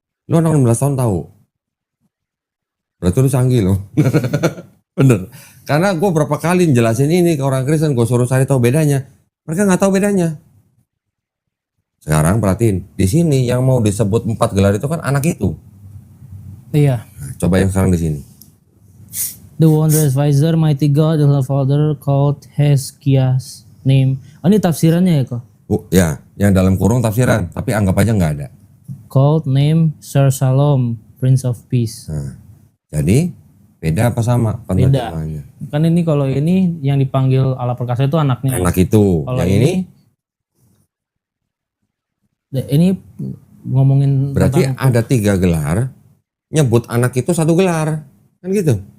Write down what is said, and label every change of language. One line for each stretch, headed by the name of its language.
Indonesian: Lu anak 16 tahun tahu. Berarti lu canggih lo. Bener. Karena gue berapa kali jelasin ini ke orang Kristen, gue suruh cari tahu bedanya. Mereka nggak tahu bedanya. Sekarang perhatiin, di sini yang mau disebut 4 gelar itu kan anak itu. Iya. Nah, coba yang sekarang di sini.
English: The wondrous advisor, mighty God, the Father called Hezekiah's name.
Indonesian: Oh, ini tafsirannya ya kok? Ya, yang dalam kurung tafsiran, tapi anggap aja nggak ada.
English: Called name Sir Shalom, Prince of Peace.
Indonesian: Nah, jadi beda apa sama penerjemahannya? Kan ini kalau ini yang dipanggil Allah perkasa itu anaknya. Anak itu. Kalau Yang ini ngomongin berarti tentang, ada 3 gelar, nyebut anak itu 1 gelar, kan gitu.